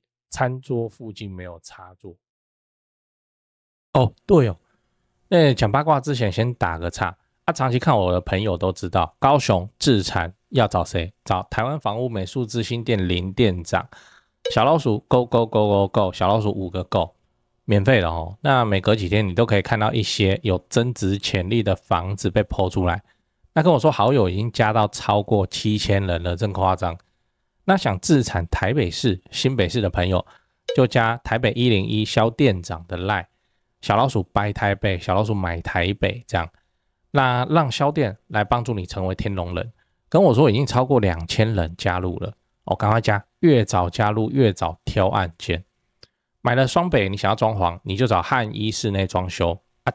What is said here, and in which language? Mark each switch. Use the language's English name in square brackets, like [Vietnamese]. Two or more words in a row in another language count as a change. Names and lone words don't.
[Chinese] 餐桌附近沒有插座。對哦，講八卦之前先打個岔。長期看我的朋友都知道，高雄置產要找誰？找台灣房屋美術之星店林店長。小老鼠 [English] go go go go go， [Chinese] 小老鼠5個 go， 免費的哦。那每隔幾天你都可以看到一些有增值潛力的房子被 po 出來。那跟我說好友已經加到超過7000人了，真誇張。那想置產台北市、新北市的朋友，就加台北101蕭店長的 LINE， 小老鼠 buy 台北，小老鼠買台北這樣。那讓蕭店來幫助你成為天龍人。跟我說已經超過2000人加入了趕快加，越早加入越早挑案件。買了雙北，你想要裝潢，你就找漢一室內裝修啊。